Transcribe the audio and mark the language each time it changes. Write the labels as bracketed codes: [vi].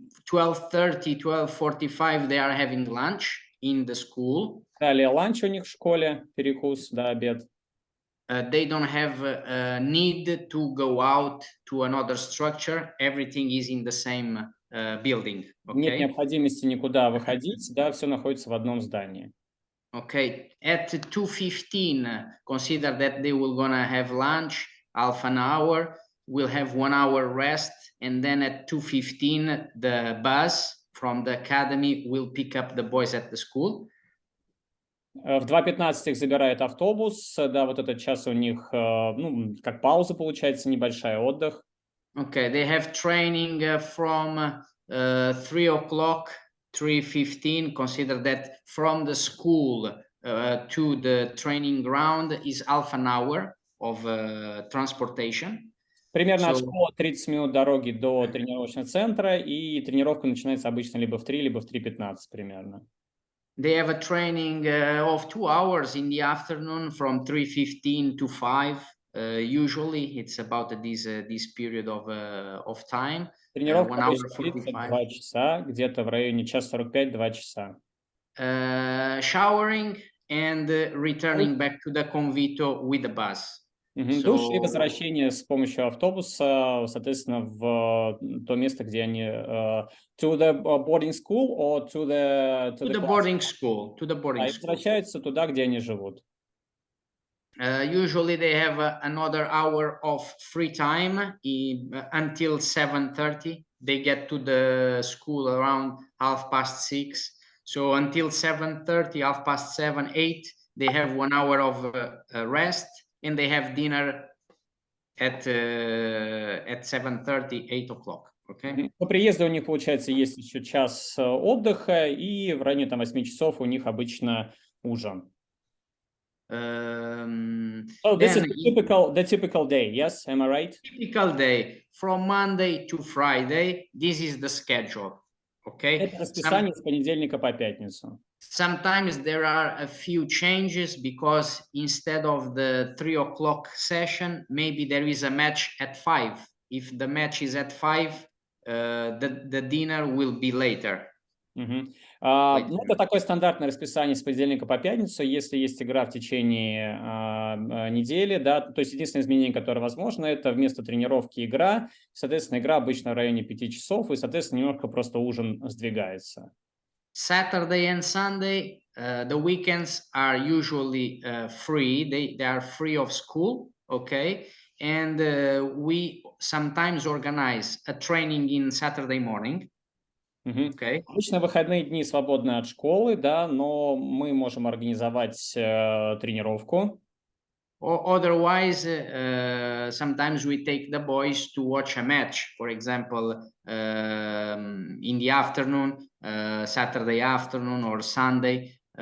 [en] 12:30, 12:45 they are having lunch in the school. [ru] Далее ланч у них в школе, перекус, да, обед. [en] They don't have need to go out to another structure. Everything is in the same building. Okay? [ru] Нет необходимости никуда выходить, да, все находится в одном здании. [en] Okay, at 2:15, consider that they will gonna have lunch, half an hour, we'll have 1 hour rest, and then at 2:15, the bus from the academy will pick up the boys at the school. [ru] В 2:15 их забирает автобус, да, вот этот час у них, ну, как пауза получается, небольшая, отдых. [en] Okay, they have training from 3 o'clock, 3:15. Consider that from the school to the training ground is half an hour of transportation. [ru] Примерно от школы 30 минут дороги до тренировочного центра, и тренировка начинается обычно либо в 3, либо в 3:15 примерно. [en] They have a training of 2 hours in the afternoon from 3:15 to 5. Usually it's about this period of time. [ru] Тренировка длится 2 часа, где-то в районе 1:45-2 часа. [en] Showering and returning back to the convito with the bus. [ru] Душ и возвращение с помощью автобуса, соответственно, в то место, где они [en] to the boarding school or to the boarding school, to the boarding school. [ru] Возвращаются туда, где они живут. [en] Usually they have another hour of free time until 7:30. They get to the school around 6:30. So until 7:30, 7:30, 8, they have 1 hour of rest, and they have dinner at 7:30, 8 o'clock. Okay? [ru] По приезду у них, получается, есть еще час отдыха, и в районе там 8 часов у них обычно ужин. [en] So this is the typical day, yes? Am I right? Typical day from Monday to Friday. This is the schedule. Okay. [ru] Это расписание с понедельника по пятницу. [en] Sometimes there are a few changes because instead of the 3 o'clock session, maybe there is a match at 5. If the match is at 5, the dinner will be later. [ru] Ну, это такое стандартное расписание с понедельника по пятницу, если есть игра в течение недели, да, то есть единственное изменение, которое возможно, это вместо тренировки игра, соответственно, игра обычно в районе 5 часов, и, соответственно, немножко просто ужин сдвигается. [en] Saturday and Sunday, the weekends are usually free, they are free of school, okay, and we sometimes organize a training in Saturday morning. Okay. [ru] Обычно выходные дни свободны от школы, да, но мы можем организовать тренировку. [en] Or otherwise, sometimes we take the boys to watch a match, for example, in the afternoon, Saturday afternoon or Sunday.